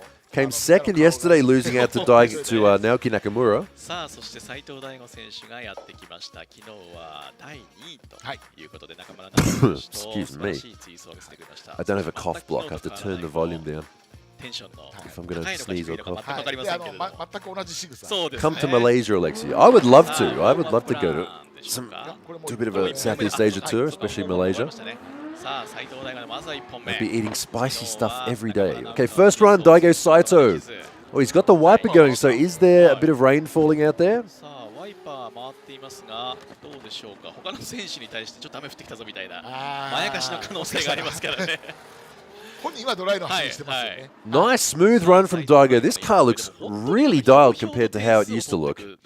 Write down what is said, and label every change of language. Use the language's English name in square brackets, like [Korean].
[English] Came second yesterday, losing out to Naoki Nakamura. [Japanese] さあそして斉藤大吾選手がやってきました。昨日は第2位ということで中村直樹選手と素晴らしい追走を見せてくれました。 [English] I don't have a cough block. I have to turn the volume down. [Japanese] テンションの [English] If I'm going to sneeze or cough. [Japanese] 全く同じ仕草。 [English] Come to Malaysia, Alexia. I would love to. I would love to go to do a bit of a Southeast Asia tour, especially Malaysia. I'd be eating spicy stuff every day. Okay, first run, Daigo Saito. Oh, he's got the wiper going, so is there a bit of rain falling out there? [Japanese] ワイパー回っていますが、どうでしょうか。他の選手に対してちょっと雨降ってきたぞみたいなまやかしの可能性がありますからね。 [English] Nice smooth run from Daigo. This car looks really dialed compared to how it used to look.